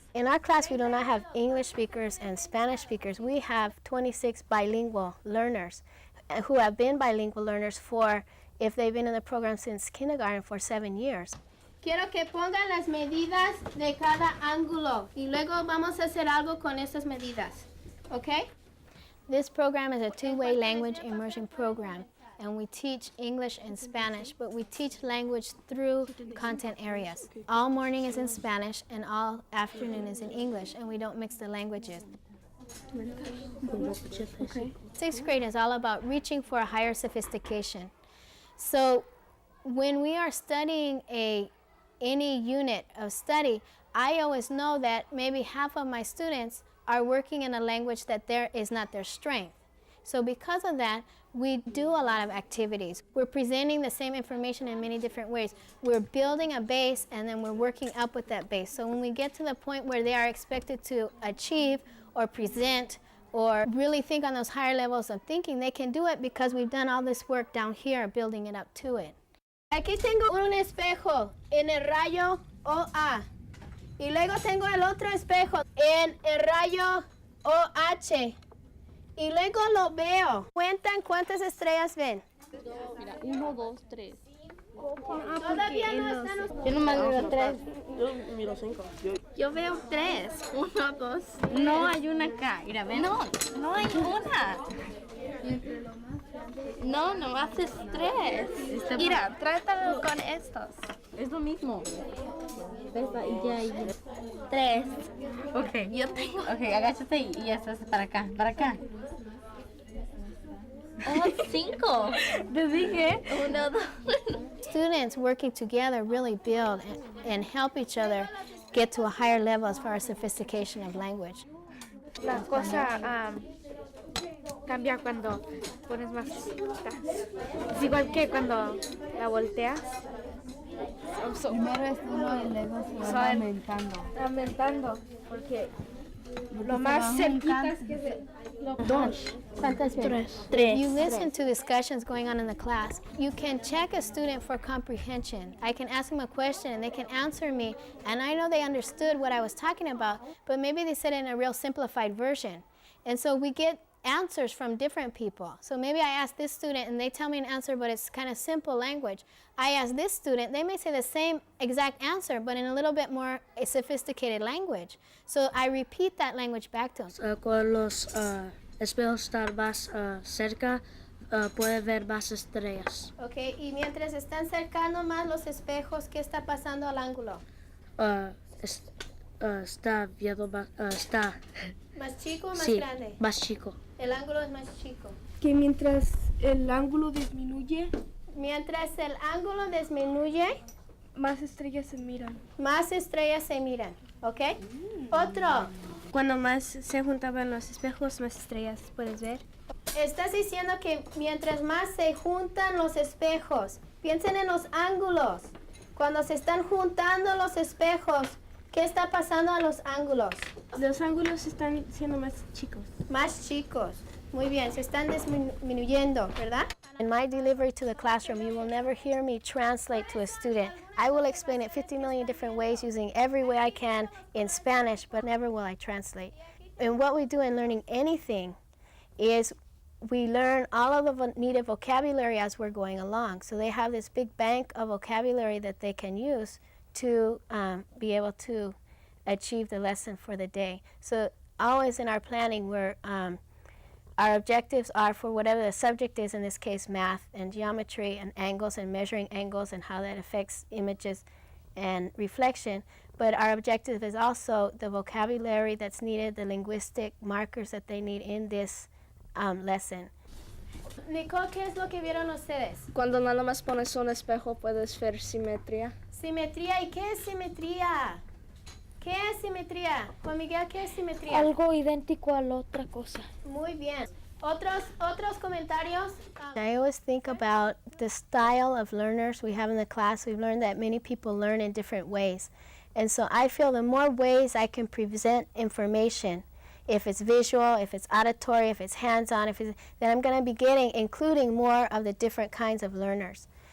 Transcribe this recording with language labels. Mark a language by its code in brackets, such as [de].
[en] In our class, we do not have English speakers and Spanish speakers. We have 26 bilingual learners who have been bilingual learners for, if they've been in the program since kindergarten, for 7 years. [es] Quiero que pongan las medidas de cada ángulo y luego vamos a hacer algo con esas medidas. ¿Ok? [en] This program is a two-way language immersion program, and we teach English and Spanish, but we teach language through content areas. All morning is in Spanish and all afternoon is in English, and we don't mix the languages. Okay. Sixth grade is all about reaching for a higher sophistication. So when we are studying any unit of study, I always know that maybe half of my students are working in a language that is not their strength. So because of that, we do a lot of activities. We're presenting the same information in many different ways. We're building a base and then we're working up with that base. So when we get to the point where they are expected to achieve or present or really think on those higher levels of thinking, they can do it because we've done all this work down here building it up to it. [es] Aquí tengo un espejo en el rayo OA. Y luego tengo el otro espejo en el rayo OH. Y luego lo veo. Cuentan cuántas estrellas ven. Mira, 1, 2, 3. Todavía no están. Yo nomás miro 3. Yo miro 5. Yo veo 3. 1, 2. No hay una acá. Mira, ven. No, no hay una. No, nomás es 3. Mira, trátalo con estos. Es lo mismo. 3. Ok. Yo tengo. Ok, agáchate y esto es para acá. Para acá. Oh, 5. Te dije. 1, 2. [en] Students working together really build and help each other get to a higher level as far as sophistication of language. [es] La cosa cambia cuando pones más chiquitas. Es igual que cuando la volteas. Primero es uno y luego se va aumentando. Aumentando, porque lo más cerquitas que se... [en] If you listen to discussions going on in the class, you can check a student for comprehension. I can ask them a question and they can answer me, and I know they understood what I was talking about, but maybe they said it in a real simplified version. And so we get answers from different people. So maybe I ask this student and they tell me an answer, but it's kind of simple language. I ask this student, they may say the same exact answer, but in a little bit more sophisticated language. So I repeat that language back to them. [es] Cuando los espejos están más cerca, puede ver más estrellas. Ok, y mientras están cercando más los espejos, ¿qué está pasando al ángulo? Está viendo más, está... ¿Más chico o más sí, grande? más chico. El ángulo es más chico. Que mientras el ángulo disminuye, Mientras el ángulo disminuye, más estrellas se miran. más estrellas se miran. ¿Ok? Otro. Cuando más se juntaban los espejos, más estrellas puedes ver. Estás diciendo que mientras más se juntan los espejos, piensen en los ángulos. Cuando se están juntando los espejos, ¿qué está pasando a los ángulos? Los ángulos están siendo más chicos. Más chicos. Muy bien, se están disminuyendo, ¿verdad? [en] In my delivery to the classroom, you will never hear me translate to a student. I will explain it 50 million different ways using every way I can in Spanish, but never will I translate. And what we do in learning anything is we learn all of the needed vocabulary as we're going along. So they have this big bank of vocabulary that they can use to be able to achieve the lesson for the day. So always in our planning, our objectives are for whatever the subject is, in this case math and geometry and angles and measuring angles and how that affects images and reflection. But our objective is also the vocabulary that's needed, the linguistic markers that they need in this lesson. [es] Nicole, ¿qué es lo que vieron ustedes? Cuando nada más pones un espejo puedes ver simetría. Simetría. ¿Y qué es simetría? ¿Qué es simetría? Juan Miguel, ¿qué es simetría? Algo idéntico a la otra cosa. Muy bien. Otros comentarios? [en] I always think about the style of learners we have in the class. We've learned that many people learn in different ways. And so I feel the more ways I can present information, if it's visual, if it's auditory, if it's hands-on, then I'm going to be including more of the different kinds of learners.